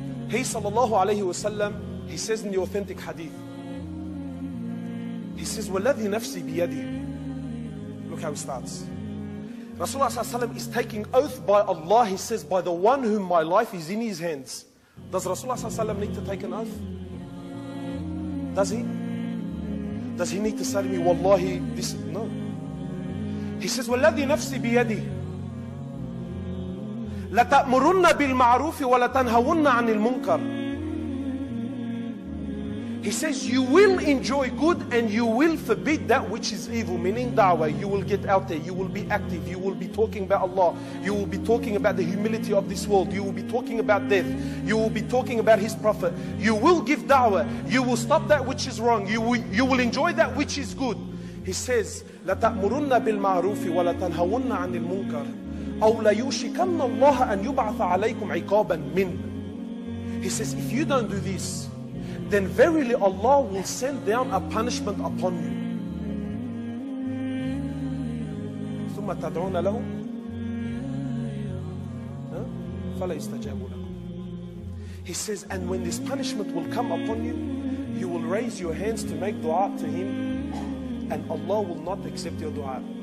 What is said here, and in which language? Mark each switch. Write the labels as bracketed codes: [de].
[en] He sallallahu alayhi wa sallam, he says in the authentic hadith, he says, [ar] وَالَّذِي نَفْسِي بِيَدِهِ. [en] Look how it starts. Rasulullah ﷺ is taking oath by Allah. He says, by the one whom my life is in his hands. Does Rasulullah ﷺ need to take an oath? Does he? Does he need to say to me, wallahi, this? No. He says, [ar] وَالَّذِي نَفْسِي بِيَدِهِ لَتَأْمُرُنَّ بِالْمَعْرُوفِ وَلَتَنْهَوُنَّ عَنِ الْمُنْكَرِ. [en] He says, you will enjoy good and you will forbid that which is evil, meaning da'wah. You will get out there, you will be active, you will be talking about Allah, you will be talking about the humility of this world, you will be talking about death, you will be talking about His Prophet, you will give da'wah, you will stop that which is wrong, you will enjoy that which is good. He says, [ar] لَتَأْمُرُنَّ بِالْمَعْرُوفِ وَلَتَنْهَوُنَّ عَنِ الْمُنْكَرِ أَوْ لَيُوشِكَنَّ اللَّهَ أَنْ يُبْعَثَ عَلَيْكُمْ عِقَابًا مِّنْ. [en] He says, if you don't do this, then verily Allah will send down a punishment upon you. [ar] ثم تدعون له فلا يستجاب لكم. [en] He says, and when this punishment will come upon you, you will raise your hands to make dua to Him, and Allah will not accept your dua.